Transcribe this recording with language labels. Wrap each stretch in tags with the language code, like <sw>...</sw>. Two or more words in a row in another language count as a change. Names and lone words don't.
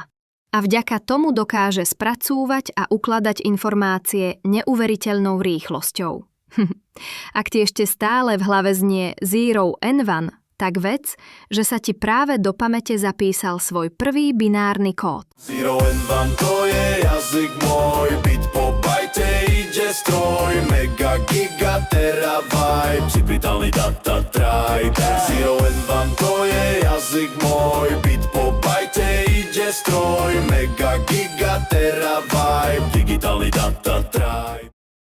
<sk>A vďaka tomu dokáže spracúvať a ukladať informácie neuveriteľnou rýchlosťou. Ak ti ešte stále v hlave znie</sk> <en>Zero and One,</en> <sk>tak vec, že sa ti práve do pamäte zapísal svoj prvý binárny kód.</sk> <en>Zero and One</en> <sk>to je jazyk môj, bit po bajte ide stroj, mega, giga, terabajt, připýtalný</sk> <en>data tribe. Zero and One</en> <sk>to je jazyk môj, bit po bajte ide stroj, mega, giga, terabajt, digitálny</sk> <en>data tribe.</en>